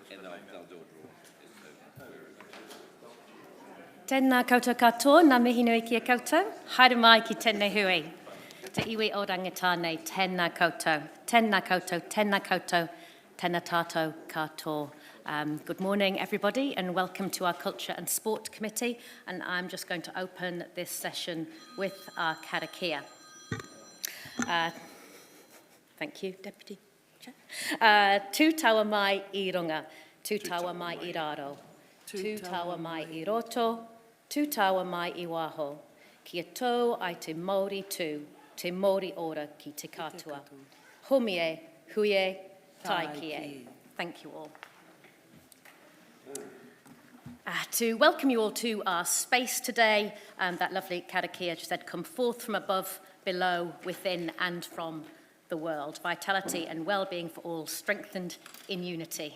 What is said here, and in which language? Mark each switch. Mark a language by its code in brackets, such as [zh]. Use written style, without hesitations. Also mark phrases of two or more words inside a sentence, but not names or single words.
[mi] Tēnā koutou katoa, nā mihi nui kia koutou. Haere mai ki tēnei hui. Te iwi o rangitānei, tēnā koutou, tēnā koutou, tēnā koutou, tēnā tātou katoa. [en] Good morning, everybody, and welcome to our Culture and Sport Committee. And I'm just going to open this session with our karakia. Thank you, Deputy Chair. [mi] Tū taua mai I runga, tū taua mai I raro, tū taua mai I roto, tū taua mai I waho. Kia tau ai te Māori tū, te Māori ora ki te katoa. Homie, huie, tai kie. [en] Thank you all. To welcome you all to our space today, that lovely karakia just said, come forth from above, below, within and from the world. Vitality and well-being for all, strengthened in unity.